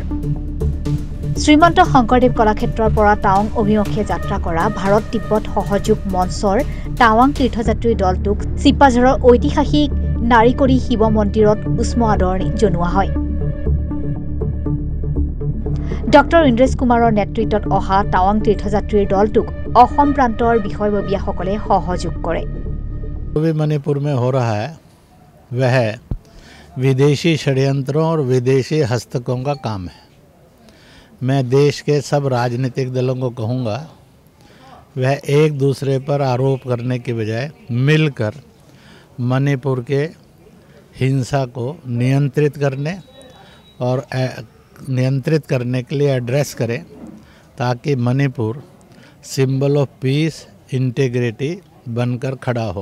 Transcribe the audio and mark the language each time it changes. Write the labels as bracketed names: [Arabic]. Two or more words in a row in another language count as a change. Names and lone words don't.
[Assamese] শ্ৰীমন্ত শংকৰদেৱ কলাক্ষেত্ৰৰ পৰা টাৱাং অভিমুখে যাত্ৰা কৰা ভাৰত তিব্বত সহযোগ মঞ্চৰ টাৱাং তীৰ্থযাত্ৰী দলটোক চিপাঝাৰৰ ঐতিহাসিক নাৰিকৰী শিৱ মন্দিৰত উষ্ম আদৰণি জনোৱা হয়। ডক্টৰ ইন্দ্ৰেশ কুমাৰৰ নেতৃত্বত অহা টাৱাং তীৰ্থযাত্ৰীৰ দলটোক অসম প্ৰান্তৰ বিষয়ববীয়াসকলে সহযোগ কৰে। [Hindi] मणिपुर में हो रहा है वह विदेशी षड्यंत्रों और विदेशी हस्तकों का काम है। मैं देश के सब राजनीतिक दलों को कहूँगा वह एक दूसरे पर आरोप करने की बजाय मिलकर मणिपुर के हिंसा को नियंत्रित करने के लिए एड्रेस करें, ताकि मणिपुर [English] symbol of peace integrity [Hindi] बनकर खड़ा हो।